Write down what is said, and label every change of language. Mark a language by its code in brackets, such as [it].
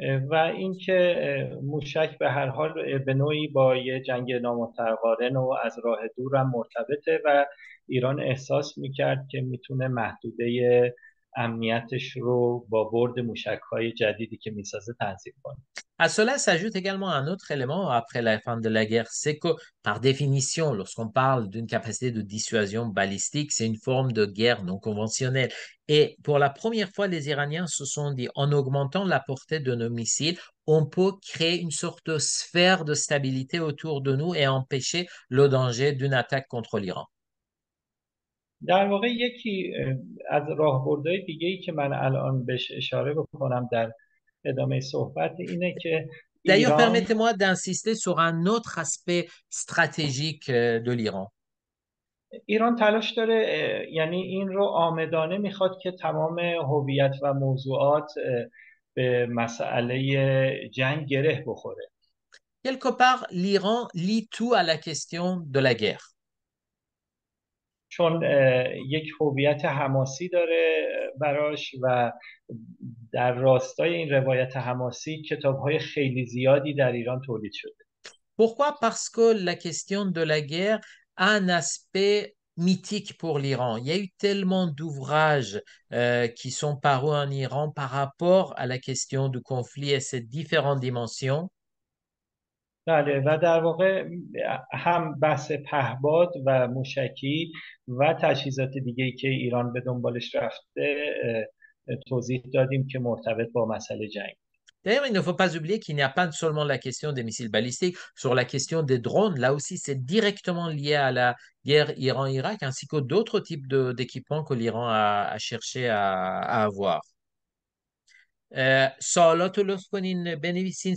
[fa] و اینکه موشک به هر حال به نوعی با یه جنگ نامتقارن و از راه دور هم مرتبطه و ایران احساس میکرد که میتونه محدوده امنیتش رو با برد موشک‌های جدیدی که میسازه تنظیم کنه. [fr] À cela s'ajoute également un autre élément après la fin de la guerre, c'est que par définition, lorsqu'on parle d'une capacité de dissuasion balistique, c'est une forme de guerre non conventionnelle. Et pour la première fois, les Iraniens se sont dit, en augmentant la portée de nos missiles, on peut créer une sorte de sphère de stabilité autour de nous et empêcher le danger d'une attaque contre l'Iran. [fa] در واقع یکی از راهبردهای دیگه‌ای که من الان بهش اشاره بکنم در ادامه صحبت اینه که [fr] D'ailleurs, [fa] ایران [fr] permettez-moi d'insister sur un autre aspect stratégique de l'Iran. [fa] ایران تلاش داره، یعنی این رو عامدانه میخواد که تمام هویت و موضوعات به مسئله جنگ گره بخوره. [fr] Quelque part, l'Iran lie tout à la question de la guerre. [fa] چون یک هویت حماسی داره براش و در راستای این روایت حماسی کتاب‌های خیلی زیادی در ایران تولید شده. [fr] Pourquoi? Parce que la question de la guerre a un aspect mythique pour l'Iran. Il y a eu tellement d'ouvrages qui sont parus en Iran par rapport à la question du conflit et ses différentes dimensions. [fa] بله و در واقع هم بحث پهباد و موشکی و تجهیزات دیگه‌ای که ایران به دنبالش رفته توضیح دادیم که مرتبط با مسئله جنگ. [fr] D'ailleurs, il ne faut pas oublier qu'il n'y a pas seulement la question des missiles balistiques, sur la question des drones, là aussi c'est directement lié à la guerre Iran-Irak, ainsi que d'autres types d'équipements que l'Iran a cherché à avoir. [fa] سوالات رو لطف کنین بنویسین.